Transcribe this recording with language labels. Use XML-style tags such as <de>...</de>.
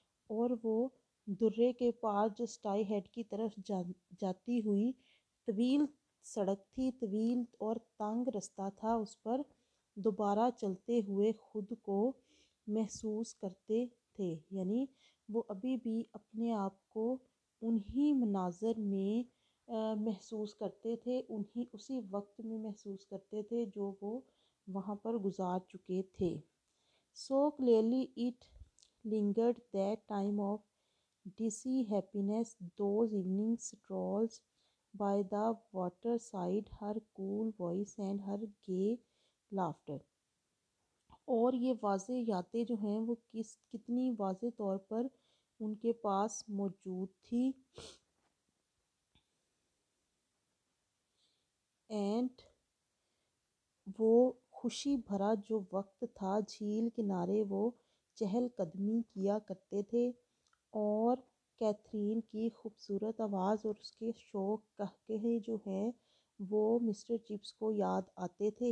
<hi>और वो दुर्रे के पार जो स्टाई हेड की तरफ जाती हुई तवील सड़क थी, तवील और तंग रास्ता था, उस पर दोबारा चलते हुए खुद को महसूस करते थे. यानी वो अभी भी अपने आप को उन्हीं मनाज़र में महसूस करते थे, उसी वक्त में महसूस करते थे जो वो वहाँ पर गुजार चुके थे.</hi> <en>So clearly it lingered that time of dizzy happiness, those evening strolls by the waterside, her cool voice and her gay laughter.</en> <hi>और ये वाज़े यादें जो हैं वो कितनी वाज़े तौर पर उनके पास मौजूद थी. एंड वो खुशी भरा जो वक्त था, झील किनारे वो चहलकदमी किया करते थे और कैथरीन की खूबसूरत आवाज़ और उसके शौक कहकहे जो हैं वो मिस्टर चिप्स को याद आते थे.</hi>